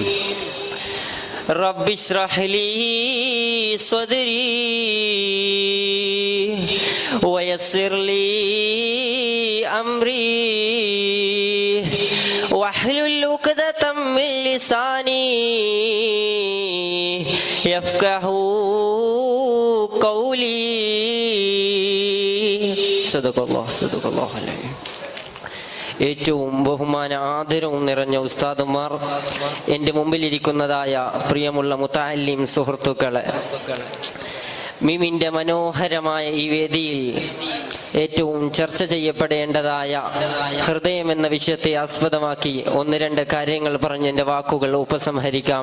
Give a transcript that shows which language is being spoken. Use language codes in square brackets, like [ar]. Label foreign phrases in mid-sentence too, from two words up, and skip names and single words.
[ar] رب اشرح لي صدري ويسر لي أمري واحلل عقدة من لساني يفقهوا قولي. صدق الله العظيم. [ml] ഏറ്റവും ബഹുമാന ആദരവും നിറഞ്ഞ ഉസ്താദുമാർ, എൻ്റെ മുമ്പിലിരിക്കുന്നതായ പ്രിയമുള്ള മുതഅല്ലിം സുഹൃത്തുക്കളെ, മിമിൻ്റെ മനോഹരമായ ഈ വേദിയിൽ ഏറ്റവും ചർച്ച ചെയ്യപ്പെടേണ്ടതായ ഹൃദയം എന്ന വിഷയത്തെ ആസ്പദമാക്കി ഒന്ന് രണ്ട് കാര്യങ്ങൾ പറഞ്ഞ് എൻ്റെ വാക്കുകൾ ഉപസംഹരിക്കാം.